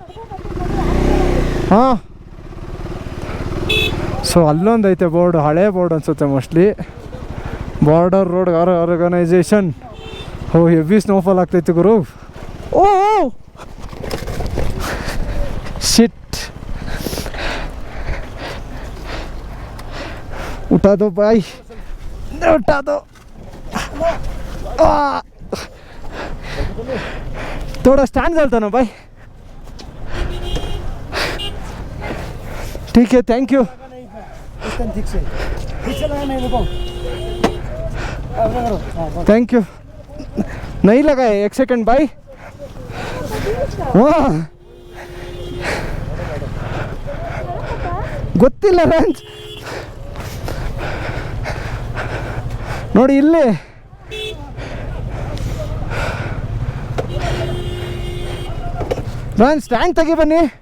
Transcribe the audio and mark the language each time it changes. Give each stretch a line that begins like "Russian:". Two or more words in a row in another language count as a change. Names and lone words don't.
Kannada: ಹಾಂ ಸೊ ಅಲ್ಲೊಂದೈತೆ ಬೋರ್ಡ್ ಹಳೆ ಬೋರ್ಡ್ ಅನ್ಸುತ್ತೆ ಮೋಸ್ಟ್ಲಿ ಬಾರ್ಡರ್ ರೋಡ್ ಆರ್ಗನೈಸೇಷನ್ ಓ
English: heavy snowfall
Kannada: ಆಗ್ತೈತೆ ಗುರು
English: oh shit
Hindi: उठा दो भाई उठा दो थोड़ा स्टैंड चलता ना भाई ठीक है,
English: thank you. thank you.
Hindi: नहीं लगा है, 1 सेकंड भाई.
Kannada: ಗೊತ್ತಿಲ್ಲ ರಂಜ್ ನೋಡಿ ಇಲ್ಲಿ. ರಂಜ್ ಸ್ಟ್ಯಾಂಡ್ ತೆಗಿ ಬನ್ನಿ.